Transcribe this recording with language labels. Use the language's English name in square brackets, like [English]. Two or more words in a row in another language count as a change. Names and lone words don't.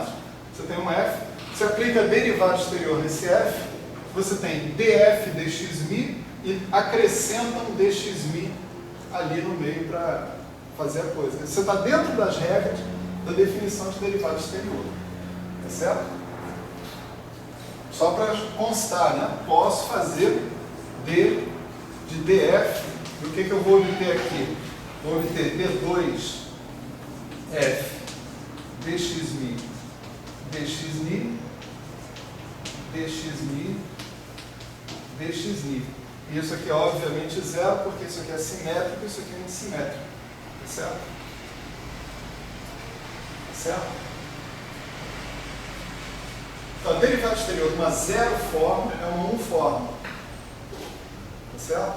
[Portuguese] Você tem um f, você aplica a derivada exterior nesse f, você tem df dxmi e acrescenta um dxmi ali no meio para fazer a coisa. Você está dentro das regras da definição de derivada exterior. Tá certo? Só para constar, né? Posso fazer d de df, e o que eu vou obter aqui? Vou obter d2f dxmi dxni dxni dxni. E isso aqui é obviamente zero, porque isso aqui é simétrico e isso aqui é antissimétrico. Tá certo? Tá certo? Então, a derivada exterior de uma zero forma é uma 1 forma. Tá certo?